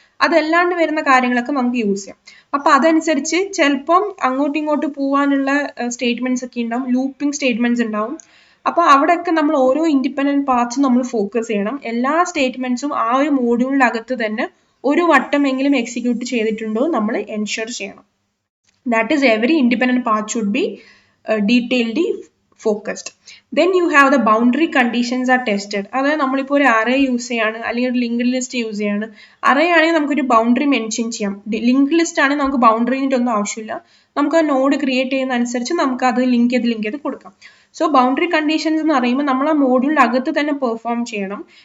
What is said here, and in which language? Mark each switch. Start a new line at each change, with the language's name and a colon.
Malayalam: അതല്ലാണ്ട് വരുന്ന കാര്യങ്ങളൊക്കെ നമുക്ക് യൂസ് ചെയ്യാം. അപ്പൊ അതനുസരിച്ച് ചിലപ്പം അങ്ങോട്ടും ഇങ്ങോട്ടും പോകാനുള്ള സ്റ്റേറ്റ്മെന്റ്സ് ഒക്കെ ഉണ്ടാവും, ലൂപ്പിംഗ് സ്റ്റേറ്റ്മെന്റ്സ് ഉണ്ടാവും. അപ്പൊ അവിടെയൊക്കെ നമ്മൾ ഓരോ ഇൻഡിപെൻഡന്റ് പാർട്സും നമ്മൾ ഫോക്കസ് ചെയ്യണം. എല്ലാ സ്റ്റേറ്റ്മെന്റ്സും ആ ഒരു മോഡ്യൂളിനകത്ത് തന്നെ ഒരു വട്ടമെങ്കിലും എക്സിക്യൂട്ട് ചെയ്തിട്ടുണ്ടോ നമ്മൾ എൻഷുർ ചെയ്യണം.
English: That is every independent part should be detailedly focused. Then you have the boundary conditions are tested.
Malayalam: അതായത് നമ്മളിപ്പോൾ ഒരു array യൂസ് ചെയ്യാണ് അല്ലെങ്കിൽ ഒരു ലിങ്ക്ഡ് ലിസ്റ്റ് യൂസ് ചെയ്യാണ്. array ആണെങ്കിൽ നമുക്കൊരു ബൗണ്ടറി മെൻഷൻ ചെയ്യാം. ലിങ്ക്ഡ് ലിസ്റ്റ് ആണെങ്കിൽ നമുക്ക് ബൗണ്ടറിൻ്റെ ഒന്നും ആവശ്യമില്ല. നമുക്ക് ആ നോഡ് ക്രിയേറ്റ് ചെയ്യുന്ന അനുസരിച്ച് നമുക്ക് അത് ലിങ്ക് ചെയ്ത് കൊടുക്കാം. സോ ബൗണ്ടറി കണ്ടീഷൻസ് എന്ന് പറയുമ്പോൾ നമ്മൾ ആ മോഡ്യൂളിൽ അകത്ത് തന്നെ പെർഫോം ചെയ്യണം.